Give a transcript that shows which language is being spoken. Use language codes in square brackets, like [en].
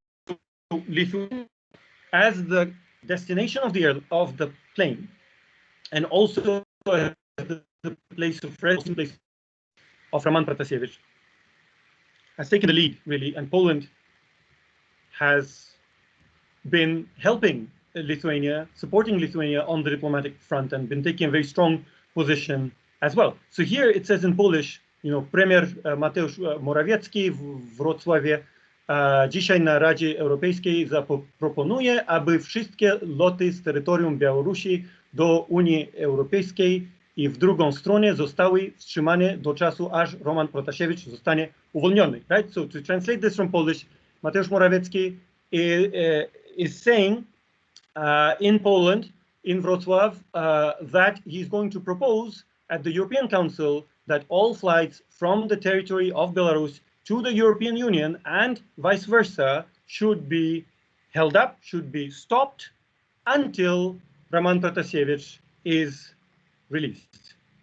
[en] So Lithuania, as the destination of the plane, and also as the place of residence of Roman Protasiewicz, has taken the lead really, and Poland has been helping Lithuania, supporting Lithuania on the diplomatic front, and been taking a very strong position as well. So here it says in Polish, [pl] Premier Mateusz Morawiecki w Wrocławie dzisiaj na Radzie Europejskiej zaproponuje, aby wszystkie loty z terytorium Białorusi do Unii Europejskiej i w drugą stronę zostały wstrzymane do czasu, aż Roman Protasiewicz zostanie uwolniony. [en] Right? So to translate this from Polish, Mateusz Morawiecki is saying in Poland, in Wrocław, that he's going to propose at the European Council that all flights from the territory of Belarus to the European Union and vice versa should be held up, should be stopped until Roman Protasiewicz is released.